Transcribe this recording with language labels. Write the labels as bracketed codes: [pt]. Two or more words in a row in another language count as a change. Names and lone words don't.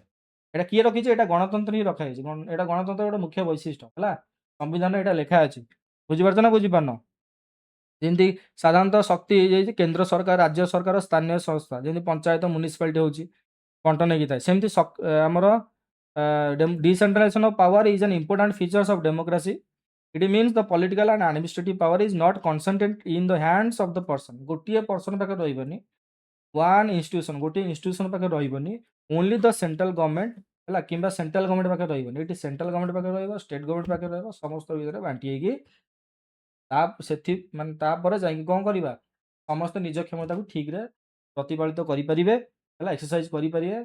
[or] ଏଇଟା କିଏ ରଖିଛି? ଏଇଟା ଗଣତନ୍ତ୍ର ହିଁ ରଖାଯାଇଛି। ଏଇଟା ଗଣତନ୍ତ୍ରର ଗୋଟେ ମୁଖ୍ୟ ବୈଶିଷ୍ଟ୍ୟ। ହେଲା। ସମ୍ବିଧାନରେ ଏଇଟା ଲେଖା ଅଛି। ବୁଝିପାରୁଛ ନା ବୁଝିପାରୁନ? ଯେମିତି ସାଧାରଣତଃ ଶକ୍ତି ହେଇଯାଇଛି କେନ୍ଦ୍ର ସରକାର, ରାଜ୍ୟ ସରକାର, ସ୍ଥାନୀୟ ସଂସ୍ଥା, ଯେମିତି ପଞ୍ଚାୟତ, ମ୍ୟୁନିସିପାଲିଟି ହେଉଛି ବଣ୍ଟନ ହେଇକି ଥାଏ। ସେମିତି ଆମର [en] decentralization of power is an important features of democracy. It means the political and administrative power is not concentrated in the hands of the person. [or] ଗୋଟିଏ ପର୍ସନ ପାଖରେ ରହିବନି, [en] one institution, [or] ଗୋଟିଏ ଇନଷ୍ଟିଟ୍ୟୁସନ ପାଖରେ ରହିବନି, [en] only the central government, [or] ହେଲା, କିମ୍ବା [en] central government [or] ପାଖରେ ରହିବନି। ଏଠି [en] central government [or] ପାଖରେ ରହିବ, [en] state government [or] ପାଖରେ ରହିବ, ସମସ୍ତ ଭିତରେ ବାଣ୍ଟି ହେଇକି ମାନେ ତାପରେ ଯାଇକି କ'ଣ କରିବା? ସମସ୍ତେ ନିଜ କ୍ଷମତାକୁ ଠିକ୍‌ରେ ପ୍ରତିପାଳିତ କରିପାରିବେ, ହେଲା, ଏକ୍ସରସାଇଜ୍ କରିପାରିବେ।